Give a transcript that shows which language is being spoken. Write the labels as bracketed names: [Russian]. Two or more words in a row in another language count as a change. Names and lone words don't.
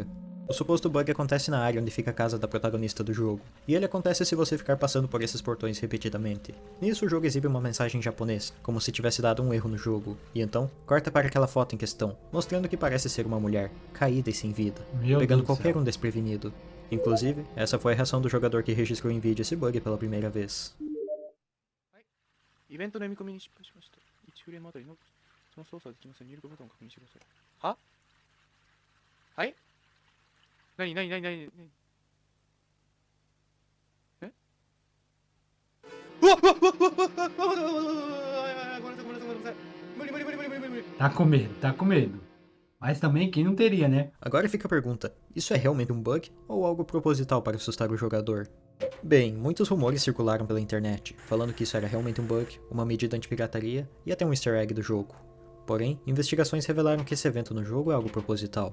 [Portuguese] O suposto bug acontece na área onde fica a casa da protagonista do jogo, e ele acontece se você ficar passando por esses portões repetidamente. Nisso o jogo exibe uma mensagem em japonês, como se tivesse dado um erro no jogo, e então corta para aquela foto em questão, mostrando que parece ser uma mulher, caída e sem vida, Meu pegando Deus do qualquer céu. um desprevenido. Inclusive, essa foi a reação do jogador que registrou em vídeo esse bug pela primeira vez. [Japanese] イベントの読み込みに失敗しました。1フレームあたりのその操作できません。入力ボタンを確認してください。ははい何何何何何えうわっうわっうわっうわっうわっうわっうわっうわっうわっうわっうわっごめんなさいごめんなさいごめんなさいごめんなさい無理無理無理無理無理無理 [Portuguese] Tá com medo, tá com medo. Mas também quem não teria, né? Agora fica a pergunta, isso é realmente um bug ou algo proposital para assustar o jogador? Bem, muitos rumores circularam pela internet, falando que isso era realmente um bug, uma medida anti-pirataria e até um [English] easter egg [Portuguese] do jogo. Porém, investigações revelaram que esse evento no jogo é algo proposital.